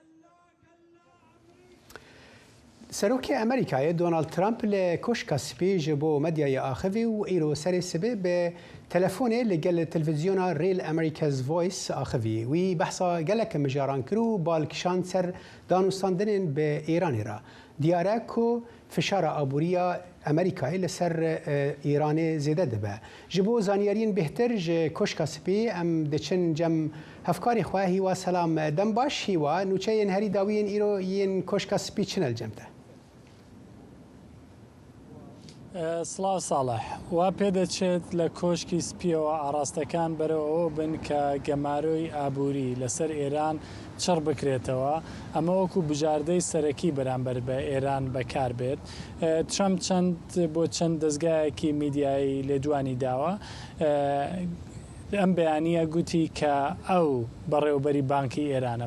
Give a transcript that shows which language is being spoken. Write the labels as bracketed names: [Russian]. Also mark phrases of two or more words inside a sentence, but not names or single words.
[Kurdish] سەرۆکی ئەمریکایە دۆناڵد ترامپ لە کۆشکە سپێژ بۆ مەدیای ئاخەوی و ئیرۆ سەرێ سبێ بە تەلەفۆنێ لەگەل تەلڤیزیۆنا ریل ئەمریکاز ڤۆیس ئاخەوی وی بەحسا گەلەکە مژاران کرد و بالکشان سەر دانوستاندنên بە ئێرانê را. دیارە کو فشارە ئابووریە ئەمریکای لەسەر ئێرانê زێدە دەبە. ji bo zaniyariyên bêhtir ji koşka spî em diçin cem hevkarê xwe hîwa selam dem baş hîwa nûçeyên herî dawiyên îro yên koşka spî çin el cem te. [Central Kurdish] سڵاو ساڵح وا پێدەچێت لە کۆشکی سپیەوە ئاراستەکان بەرەوە بن کە گەمارۆی ئابووری لەسەر ئێران چڕ بکرێتەوە ئەمە وەکو بژاردەی سەرەکی بەرامبەر بە ئێران بەکار بێت. ترامپ بۆ چەند دەستگایەکی میدیایی لێدوانی داوە ئەم بەیانیە گوتی کە ئەو بەڕێوەبەری بانکی ئێرانە.